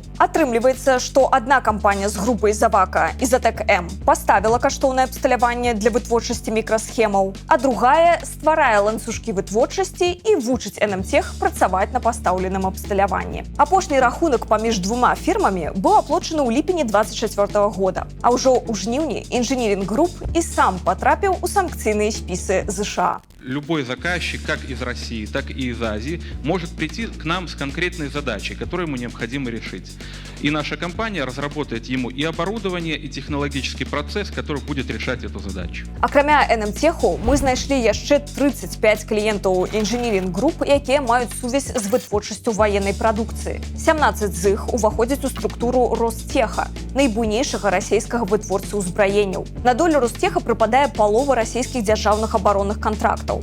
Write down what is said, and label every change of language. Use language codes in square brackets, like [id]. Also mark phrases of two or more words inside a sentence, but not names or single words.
[be] Атрымліваецца, што адна кампанія з групай Завака Изотек-М паставіла каштоўнае абсталяванне для вытворчасці мікрасхемаў, а другая стварае ланцужкі вытворчасці і вучыць НМТех працаваць на пастаўленым абсталяванні. Апошні рахунак паміж двума фірмамі быў аплочаны ў ліпені 2024 года, а ўжо ў жніўні «Інжынірінг Груп» і сам патрапіў у санкцыйныя спісы США. [ru] Любой заказчик, как из России, так и из Азии, может прийти к нам с конкретной задачей, которую ему необходимо решить. И наша компания разработает ему и оборудование, и технологический процесс, который будет решать эту задачу. [be] Акрамя НМТеху, мы знайшлі яшчэ 35 кліентаў «Інжынірінг Груп», якія маюць сувязь з вытворчасцю ваеннай прадукцыі. 17 з іх уваходзяць у структуру Ростеха, найбуйнейшага расійскага вытворцы ўзбраенняў. На долю Ростеха прыпадае палова расійскіх дзяржаўных абаронных кантрактаў.